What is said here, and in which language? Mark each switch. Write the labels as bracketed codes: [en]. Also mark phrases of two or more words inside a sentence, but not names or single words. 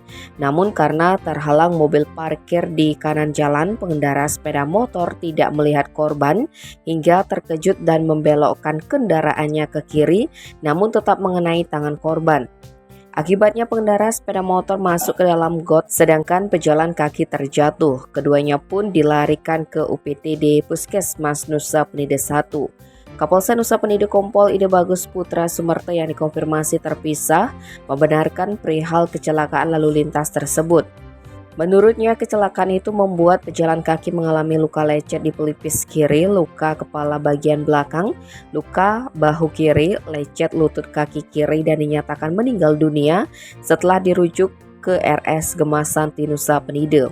[id] Namun karena terhalang mobil parkir di kanan jalan, pengendara sepeda motor tidak melihat korban hingga terkejut dan membelokkan kendaraannya ke kiri, namun tetap mengenai tangan korban. Akibatnya pengendara sepeda motor masuk ke dalam got sedangkan pejalan kaki terjatuh. Keduanya pun dilarikan ke UPTD Puskesmas Nusa Penida 1. Kapolsek Nusa Penida Kompol Ide Bagus Putra Sumerto yang dikonfirmasi terpisah membenarkan perihal kecelakaan lalu lintas tersebut. Menurutnya, kecelakaan itu membuat pejalan kaki mengalami luka lecet di pelipis kiri, luka kepala bagian belakang, luka bahu kiri, lecet lutut kaki kiri, dan dinyatakan meninggal dunia setelah dirujuk ke RS Gemasan Nusa Penida.